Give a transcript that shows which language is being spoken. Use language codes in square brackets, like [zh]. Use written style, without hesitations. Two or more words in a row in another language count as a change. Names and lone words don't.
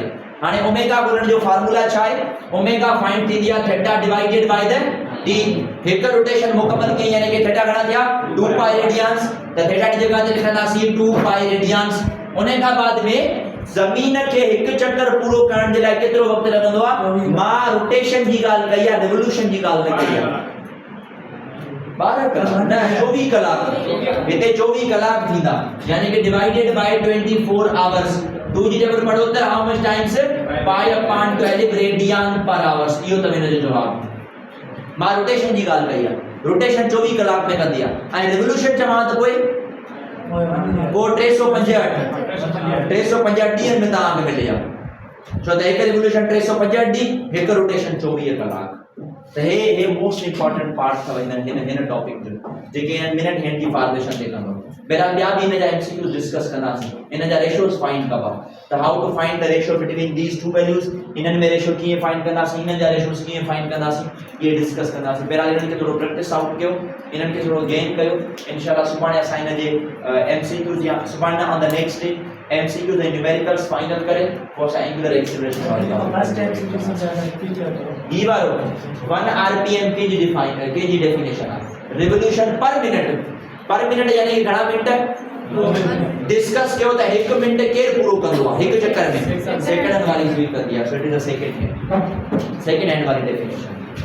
[sd] हाणे ओमेगा ॻोल्हण जो फार्मूला छा आहे? ओमेगा फाइंड थींदी आहे [en] theta divided by the T. [sd] हिकु रोटेशन मुकम्मल कई यानी कि थीटा घणा थिया? [en] 2 pi radians. [sd] त थीटा जी जगह ते लिखंदासीं [en] 2 pi radians. [sd] उन खां बाद में ज़मीन खे हिकु चक्कर पूरो करण जे लाइ केतिरो वक़्तु लॻंदो आहे? मां रोटेशन जी ॻाल्हि कई आहे, रिवोल्यूशन जी ॻाल्हि न कई आहे। 12 कलाक न, 24 कलाक। हिते 24 कलाक थींदा, यानी कि [en] divided by 24 hours. [sd] 2 जी जबर पढ़ो त [en] how much times? pi upon 12 radian per hours. [sd] इहो त हिन जो जवाब। मां रोटेशन जी ॻाल्हि कई आहे, रोटेशन 24 कलाक में कंदी आहे, ऐं रिवोल्यूशन चवां त पोइ 365 ॾींहनि में तव्हांखे मिले आहे। छो त हिकु रिवोल्यूशन 365 ॾींहं, हिकु रोटेशन 24 कलाक। त हे [en] most important part [sd] अथव हिन टॉपिक जो, जेके [en] minute hand [sd] जी फॉर्मेशन ते कंदो। बहरहाल ॿिया बि हिन जा एमसीक्यूज़ डिस्कस कंदासीं, हिन जा रेशियोस फाइंड कबा, त [en] how to find the ratio between these two values. [sd] इन्हनि में रेशियो कीअं फाइंड कंदासीं, इन्हनि जा रेशियोस कीअं फाइंड कंदासीं, ये डिस्कस कंदासीं। बहरहाल इन्हनि खे थोरो [en] practice out [sd] कयो, इन्हनि खे थोरो गेन कयो। इंशाल्लाह सुभाणे असां हिन जे एमसीक्यूज़ या सुभाणे [en] on the next day [sd] एमसीक्यूज़ ऐं न्यूमेरिकल्स फाइनल करे पोइ असां [en] angular acceleration [sd] वारी ही वारो [en] 1 rpm [sd] के जी डेफिनेशन आहे। [en] revolution per minute [sd] यानी कि घणा मिनट डिस्कस कयो त 1 मिनट केर पूरो कंदो आहे हिकु चक्कर में? सेकंडन वारी सुई कंदी आहे। [en] so it is a second hand [sd] वारी डेफिनेशन।